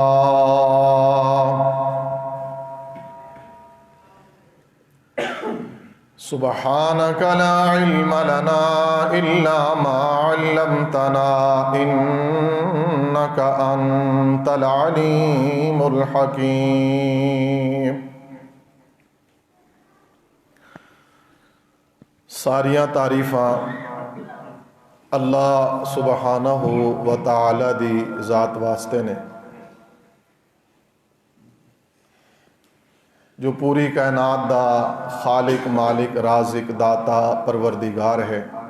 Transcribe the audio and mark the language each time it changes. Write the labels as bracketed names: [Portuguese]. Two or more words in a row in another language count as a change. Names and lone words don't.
[Arabic] سبحانك لا علم لنا إلا ما علمتنا إنك إنك أنت العليم الحكيم۔ [Punjabi] ساریاں تعریفاں اللہ سبحانہ و تعالی دی ذات واسطے نے جو پوری کائنات دا خالق، مالک، رازق، داتا، پروردگار ہے۔